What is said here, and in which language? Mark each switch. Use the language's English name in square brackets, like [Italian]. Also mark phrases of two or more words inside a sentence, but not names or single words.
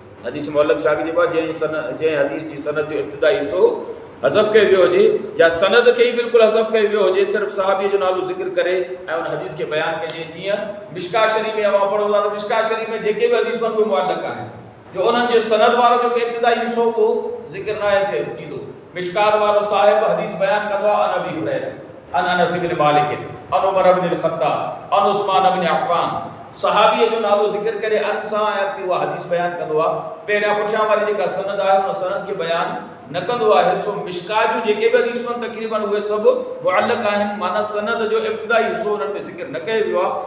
[Sindhi] हदीस मुअल्लक़ छा चइबो आहे? जंहिं हदीस जी सनद जो इब्तिदाई हिस्सो हज़फ़ कयो वियो हुजे या सनद खे ई बिल्कुलु हज़फ़ कयो वियो हुजे, सिर्फ़ु सहाबीअ जो नालो ज़िक्र करे ऐं उन हदीस खे बयानु कजे। जीअं मिशका शरीफ़ में अवां पढ़ो था त मिशका शरीफ़ में जेके बि हदीसूं आहिनि उहे मुअल्लक़ आहिनि, जो उन्हनि जे सनद वारो जेको इब्तिदाई हिस्सो उहो ज़िक्र न आहे थींदो। मिशकात वारो साहिब हदीस बयानु कंदो आहे [Arabic] عن أبي هريرة عن أنس بن مالك عن عمر بن الخطاب عن عثمان بن عفان, [Sindhi] सहाबीअ जो नालो ज़िक्र करे अन सां ऐं अॻिते उहा हदीस बयानु कंदो आहे। पहिरियां पुठियां वारी जेका सनद आहे उन सनद खे बयानु न कंदो आहे। सो मिशका जूं जेके बि हदीसूं आहिनि तक़रीबन उहे सभु मुअल्लक़ आहिनि, माना सनद जो इब्तिदाई हिस्सो उन्हनि में ज़िक्र न कयो वियो आहे।